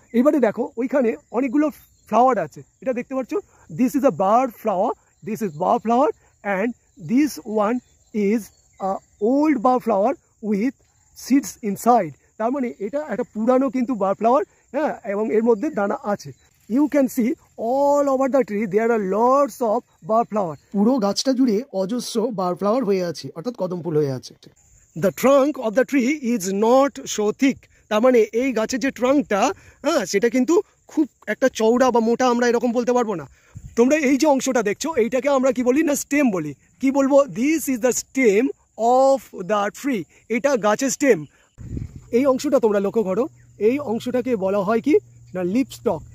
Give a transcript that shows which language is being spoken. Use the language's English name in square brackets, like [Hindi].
[Bangla] এবারে দেখো ওইখানে অনেকগুলো ফ্লাওয়ার আছে, এটা দেখতে পাচ্ছ. [English] This is a bar flower and this one is old bar flower with seeds inside. [Bangla] তার মানে এটা একটা পুরানো কিন্তু বার ফ্লাওয়ার, হ্যাঁ, এবং এর মধ্যে দানা আছে. [English] You can see all over the tree there are lots of bar flower. [Bangla] পুরো গাছটা জুড়ে অজস্র বার ফ্লাওয়ার হয়ে আছে, অর্থাৎ কদম ফুল হয়ে আছে. [English] The trunk of the tree is not so thick. [Bangla] তার মানে এই গাছের যে ট্রাঙ্কটা, হ্যাঁ, সেটা কিন্তু খুব একটা চওড়া বা মোটা আমরা এরকম বলতে পারবো না. তোমরা এই যে অংশটা দেখছো, এইটাকে আমরা কি বলি না স্টেম বলি. কি বলবো? [English] This is the stem of the tree. [Bangla] এটা গাছের স্টেম. এই অংশটা তোমরা লক্ষ্য করো, এই অংশটাকে বলা হয় কি না লিভ স্টক.